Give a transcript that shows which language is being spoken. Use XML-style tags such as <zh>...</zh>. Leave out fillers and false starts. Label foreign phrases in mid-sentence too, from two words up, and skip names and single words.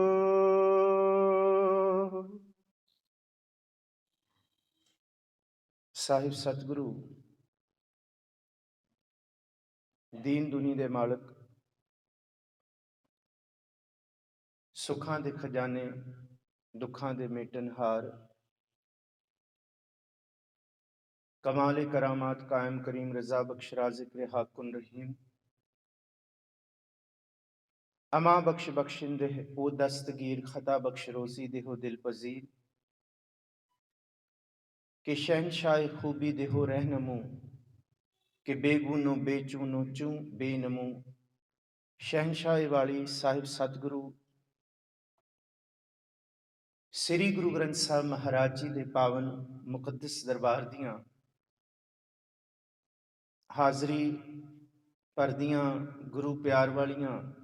<pa>ਸਾਹਿਬ ਸਤਿਗੁਰੂ ਦੀਨ ਦੁਨੀ ਦੇ ਮਾਲਕ, ਸੁੱਖਾਂ ਦੇ ਖਜ਼ਾਨੇ, ਦੁੱਖਾਂ ਦੇ ਮੇਟਨਹਾਰ,</pa> <fa>کمالِ کرامات قائم کریم رضا بخش رازق هاکن رحیم. اما بخش بخشنده او دستگیر، خطا بخش روزی دهو دل پذیر. که شهنشاه خوبی دهو رهنمو، که بیگونو بیچونو چون بینمو.</fa> <pa>ਸ਼ਹਿਨशाह ਵਾਲੀ ਸਾਹਿਬ ਸਤਿਗੁਰੂ ਸ੍ਰੀ ਗੁਰੂ ਗ੍ਰੰਥ ਸਾਹਿਬ ਮਹਾਰਾਜ ਜੀ ਦੇ ਪਾਵਨ ਮੁਕੱਦਸ ਦਰਬਾਰ ਦੀਆਂ ਹਾਜ਼ਰੀ ਭਰਦੀਆਂ ਗੁਰੂ ਪਿਆਰ ਵਾਲੀਆਂ,</pa>